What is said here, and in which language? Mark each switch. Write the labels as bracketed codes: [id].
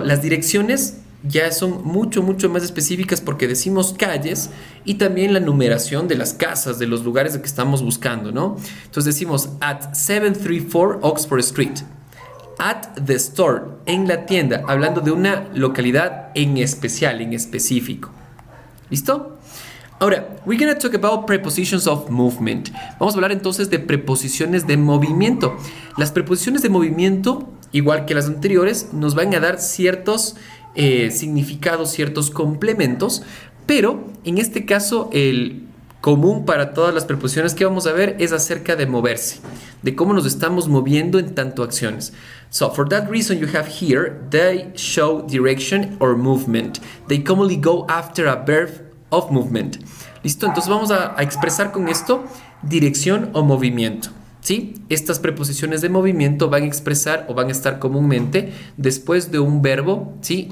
[es] Las direcciones ya son mucho más específicas porque decimos calles y también la numeración de las casas, de los lugares que estamos buscando, ¿no? Entonces decimos [en] at 734 Oxford Street, at the store, [es] en la tienda, hablando de una localidad en especial, en específico. ¿Listo? Ahora, [en] we're going to talk about prepositions of movement. [es] Vamos a hablar entonces de preposiciones de movimiento. Las preposiciones de movimiento, igual que las anteriores, nos van a dar ciertos significados, ciertos complementos, pero en este caso el común para todas las preposiciones que vamos a ver es acerca de moverse, de cómo nos estamos moviendo en tanto acciones. [en] So for that reason you have here, they show direction or movement. They commonly go after a verb of movement. [es] ¿Listo? Entonces vamos a expresar con esto dirección o movimiento. ¿Sí? Estas preposiciones de movimiento van a expresar o van a estar comúnmente después de un verbo, ¿sí?